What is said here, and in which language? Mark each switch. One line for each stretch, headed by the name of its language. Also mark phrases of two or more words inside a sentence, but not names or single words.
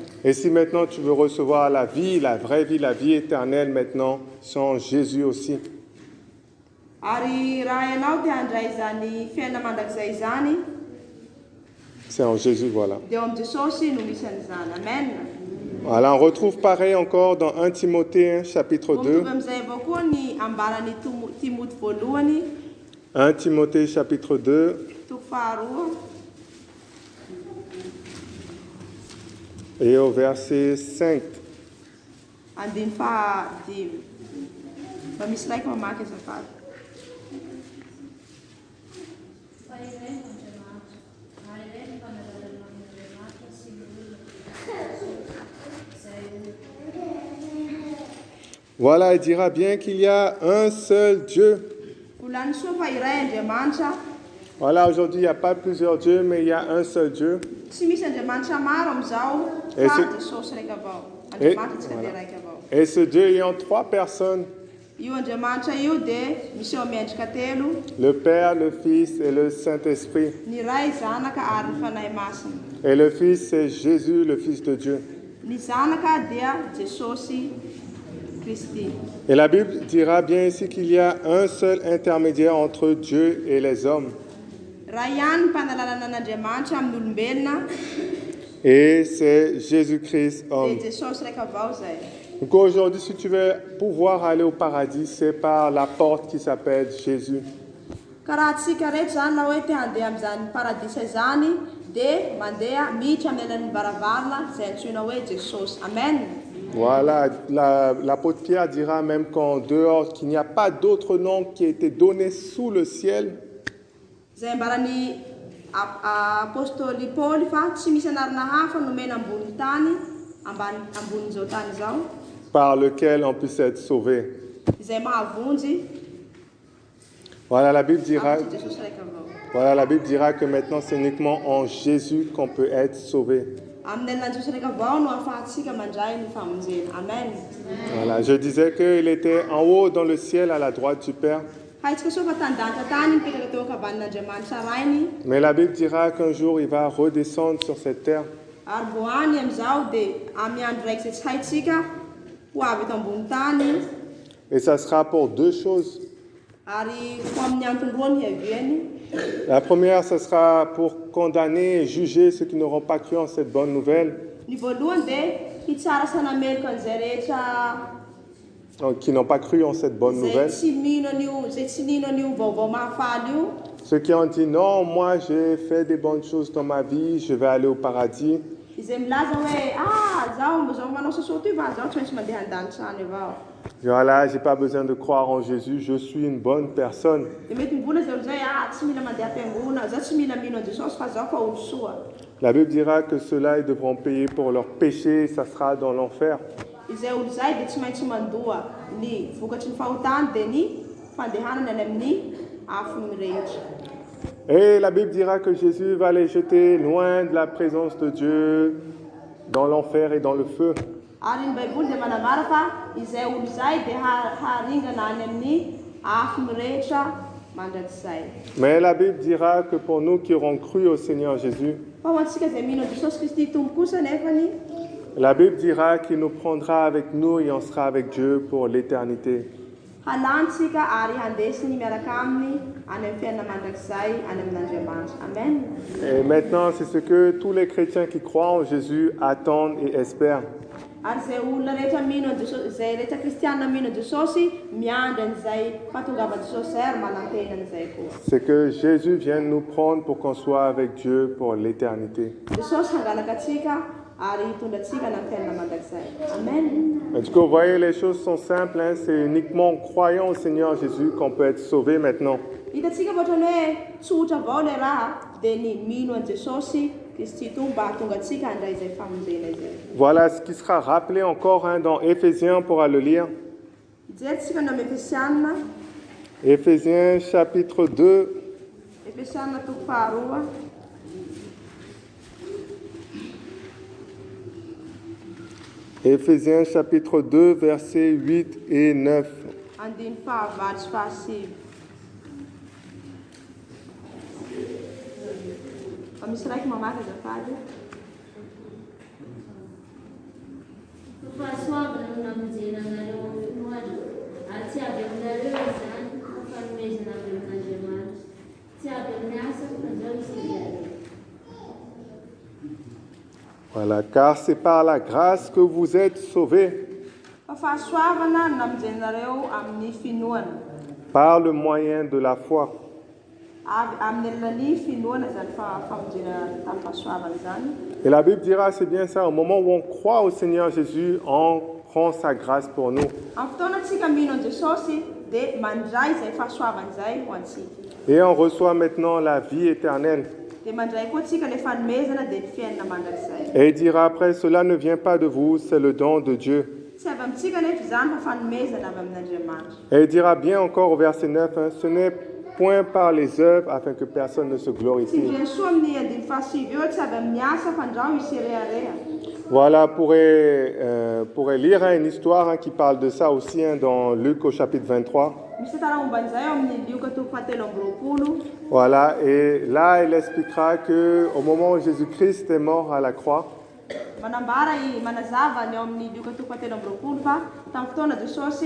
French: Et si maintenant tu veux recevoir la vie, la vraie vie, la vie éternelle maintenant, sans Jésus aussi.
Malagasy: Ary raha ianao te handray zany fiaina mandrakizay zany,
French: C'est en Jésus, voilà.
Malagasy: dia eo amin'ny Jesosy no misy an'izany. Amen.
French: Voilà, on retrouve pareil encore dans 1 Timothée, chapitre 2.
Malagasy: Mitovy amin'izay avao koa ny ambaran'ny Timoty voalohany,
French: 1 Timothée, chapitre 2,
Malagasy: toko faharoa,
French: et au verset 5.
Malagasy: andiny fahadimy. Mba misy raiky mamaky azafady.
French: Voilà, il dira bien qu'il y a un seul Dieu.
Malagasy: Volany soa fa iray Andriamanitra.
French: Voilà, aujourd'hui, il n'y a pas plusieurs dieux, mais il y a un seul Dieu.
Malagasy: Tsy misy Andriamanitra maro amin'izao,
French: Et
Malagasy: fa
French: ce-
Malagasy: Jesosy raiky avao. Andriamanitra tsika dia raiky avao.
French: Et ce Dieu ayant trois personnes,
Malagasy: Io Andriamanitra io dia misy eo miendrika telo,
French: le Père, le Fils et le Saint-Esprit.
Malagasy: ny ray zanaka ary ny fanahy masina.
French: Et le Fils, c'est Jésus, le Fils de Dieu.
Malagasy: Ny zanaka dia Jesosy Kristy.
French: Et la Bible dira bien ici qu'il y a un seul intermédiaire entre Dieu et les hommes.
Malagasy: Raha ihany ny mpanalalana an'Andriamanitra amin'ny olombelona,
French: Et c'est Jésus-Christ, homme.
Malagasy: dia Jesosy raiky avao zay.
French: Donc aujourd'hui, si tu veux pouvoir aller au paradis, c'est par la porte qui s'appelle Jésus.
Malagasy: Karaha antsika rehetra zany laha hoe te handeha amin'izany paradisa izany, dia mandeha miditra amin'ny alalan'ny varavarana izay antsoina hoe Jesosy. Amen.
French: Voilà, l'apôtre Pierre dira même qu'en dehors, qu'il n'y a pas d'autre nom qui a été donné sous le ciel
Malagasy: Zay ambarany apôstôly Paoly fa tsy misy anarana hafa nomena ambony tany, ambonin'izao tany izao,
French: par lequel on puisse être sauvé.
Malagasy: izay mahavonjy
French: Voilà, la Bible dira,
Malagasy: amin'ny Jesosy raiky avao.
French: voilà, la Bible dira que maintenant c'est uniquement en Jésus qu'on peut être sauvé.
Malagasy: Amin'ny alalan'i Jesosy raiky avao no ahafahantsika mandray ny famonjena. Amen.
French: Voilà, je disais qu'il était en haut dans le ciel à la droite du Père.
Malagasy: Haitsika soa fa tany-danitra tany mipetraka teo ankavan'Andriamanitra rainy,
French: Mais la Bible dira qu'un jour il va redescendre sur cette terre.
Malagasy: ary boany amin'izao dia amin'ny andro raiky izay tsy haitsika ho avy eto ambony tany,
French: Et ça sera pour deux choses.
Malagasy: ary ho amin'ny antony roa ny hiaviany.
French: La première, ce sera pour condamner et juger ceux qui n'auront pas cru en cette bonne nouvelle,
Malagasy: Ny voalohany dia hitsara sanamelika an'izay rehetra
French: qui n'ont pas cru en cette bonne
Malagasy: zay
French: nouvelle.
Malagasy: tsy mino an'io, zay tsy nino an'io vaovao mahafaly io.
French: Ceux qui ont dit non, moi j'ai fait des bonnes choses dans ma vie, je vais aller au paradis.
Malagasy: Izay milaza hoe zao manao sosoto io fa zao tsy maintsy mandeha an-danitra any avao.
French: Voilà, j'ai pas besoin de croire en Jésus, je suis une bonne personne.
Malagasy: Dia mety mivola zao zay tsy mila mandeha am-piangona, zao tsy mila mino an Jesosy fa zao fa olo soa.
French: La Bible dira que ceux-là, ils devront payer pour leurs péchés, ça sera dans l'enfer.
Malagasy: Izay olo zay dia tsy maintsy mandoa ny vokatry ny fahotany dia ny fandehanany any amin'ny afony rehetra.
French: Et la Bible dira que Jésus va les jeter loin de la présence de Dieu, dans l'enfer et dans le feu.
Malagasy: Ary ny Baiboly dia manambara fa izay olo zay dia haringana any amin'ny afony rehetra mandrakizay.
French: Mais la Bible dira que pour nous qui aurons cru au Seigneur Jésus,
Malagasy: Fa ho antsika izay mino Jesosy Kristy tompo kosa nefany,
French: la Bible dira qu'il nous prendra avec nous et on sera avec Dieu pour l'éternité.
Malagasy: halantsika ary handesiny miaraka aminy any amin'ny fiainana mandrakizay any amin'Andriamanitra. Amen.
French: Et maintenant, c'est ce que tous les chrétiens qui croient en Jésus attendent et espèrent.
Malagasy: Ary zay olona rehetra mino Jesosy, zay rehetra kristianina mino Jesosy miandry an'izay fahatongavan Jesosy zay ary manantena an'izay koa.
French: C'est que Jésus vienne nous prendre pour qu'on soit avec Dieu pour l'éternité.
Malagasy: Jesosy hangalaka atsika ary hitondra atsika any amin'ny fiainana mandrakizay. Amen.
French: Et du coup, vous voyez, les choses sont simples. Hein? C'est uniquement en croyant au Seigneur Jésus qu'on peut être sauvé maintenant.
Malagasy: Hitantsika ohatrany hoe tsotra avao le raha dia ny mino an Jesosy Kristy to mba hahatonga atsika handray izay famonjena izay.
French: Voilà ce qui sera rappelé encore hein, dans Éphésiens, on pourra le lire.
Malagasy: Hijery no amin'ny Efesianina,
French: Éphésiens chapitre 2,
Malagasy: Efesianina toko faharoa,
French: Éphésiens chapitre 2, versets 8 et 9.
Malagasy: andiny fahavalo sy fahasivy. Fa misy raiky mamaky azafady. Fahasoavana no namonjena anareo amin'ny finoana, ary tsy avy aminareo izany fa fanomezana avy amin'Andriamanitra. Tsy avy amin'ny asa fa zao isinareo.
French: Voilà, car c'est par la grâce que vous êtes sauvés,
Malagasy: Fa fahasoavana no namonjenareo amin'ny finoana.
French: par le moyen de la foi.
Malagasy: Avy amin'ny alalan'ny finoana zany famonjena tamin'ny fahasoavana zany.
French: Et la Bible dira, c'est bien ça, au moment où on croit au Seigneur Jésus, on prend sa grâce pour nous.
Malagasy: Amin'ny fotoana antsika mino an Jesosy dia mandray izay fahasoavana izay ho antsika.
French: Et on reçoit maintenant la vie éternelle.
Malagasy: Dia mandray koa antsika ilay fanomezana dia ny fiainana mandrakizay.
French: Et il dira après, cela ne vient pas de vous, c'est le don de Dieu.
Malagasy: Tsy avy amintsika nefa izany fa fanomezana avy amin'Andriamanitra.
French: Et il dira bien encore au verset 9, hein, ce n'est point par les œuvres afin que personne ne se
Malagasy: Tsy
French: glorifie.
Malagasy: ndreny soa amin'ny andiny fahasivy eo tsy avy amin'ny asa fa andraho iserehareha.
French: Voilà, pourrait lire hein, une histoire hein, qui parle de ça aussi hein, dans Luc au chapitre 23.
Malagasy: Misy tara momba an'izay eo amin'ny Lioka toko fahatelo amby roapolo.
French: Voilà, et là, il expliquera qu'au moment où Jésus-Christ est mort à la croix,
Malagasy: Manambara manazava ny eo amin'ny Lioka toko fahatelo amby roapolo fa tamin'ny fotoana Jesosy